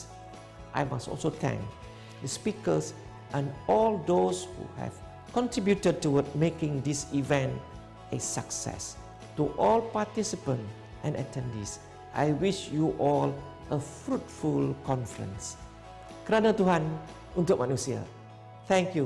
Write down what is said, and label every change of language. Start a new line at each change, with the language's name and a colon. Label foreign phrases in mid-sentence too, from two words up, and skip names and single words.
English: I must also thank the speakers and all those who have contributed toward making this event a success. To all participants and attendees, I wish you all a fruitful conference.
Malay: Kerana Tuhan, untuk manusia.
English: Thank you.